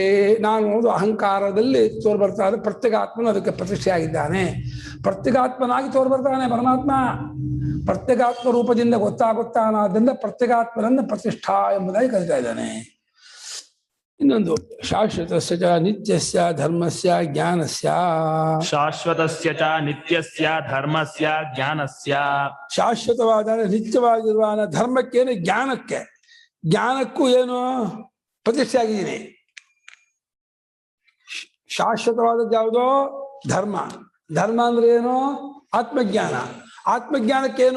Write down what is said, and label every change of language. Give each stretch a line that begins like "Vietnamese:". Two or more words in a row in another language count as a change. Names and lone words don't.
Kannada: ನಾನು ಒಂದು ಅಹಂಕಾರದಲ್ಲಿ ತೋರ್ಬರ್ತಾನೆ. ಪ್ರತ್ಯೇಕಾತ್ಮನು ಅದಕ್ಕೆ ಪ್ರತಿಷ್ಠೆ ಆಗಿದ್ದಾನೆ. ಪ್ರತ್ಯೇಕಾತ್ಮನಾಗಿ ತೋರ್ಬರ್ತಾನೆ ಪರಮಾತ್ಮ. ಪ್ರತ್ಯೇಕಾತ್ಮ ರೂಪದಿಂದ ಗೊತ್ತಾಗುತ್ತಾನಾದ್ರಿಂದ ಪ್ರತ್ಯೇಕಾತ್ಮನನ್ನ ಪ್ರತಿಷ್ಠಾ ಎಂಬುದಾಗಿ ಕರೀತಾ ಇದ್ದಾನೆ.
Sanskrit: ಇನ್ನೊಂದು ಶಾಶ್ವತಸ್ಯ ಚ ನಿತ್ಯಸ್ಯ ಧರ್ಮಸ್ಯ ಜ್ಞಾನಸ್ಯ. ಶಾಶ್ವತಸ್ಯ ಚ ನಿತ್ಯಸ್ಯ ಧರ್ಮಸ್ಯ ಜ್ಞಾನಸ್ಯ.
Kannada: ಶಾಶ್ವತವಾದ ನಿತ್ಯವಾಗಿರುವ ಧರ್ಮಕ್ಕೇನು, ಜ್ಞಾನಕ್ಕೆ, ಜ್ಞಾನಕ್ಕೂ ಏನು ಪ್ರತಿಷ್ಠೆ ಆಗಿದ್ದೀನಿ. ಶಾಶ್ವತವಾದದ್ದು ಯಾವುದೋ ಧರ್ಮ. ಧರ್ಮ ಅಂದ್ರೆ ಏನು? ಆತ್ಮಜ್ಞಾನ. ಆತ್ಮಜ್ಞಾನಕ್ಕೇನು?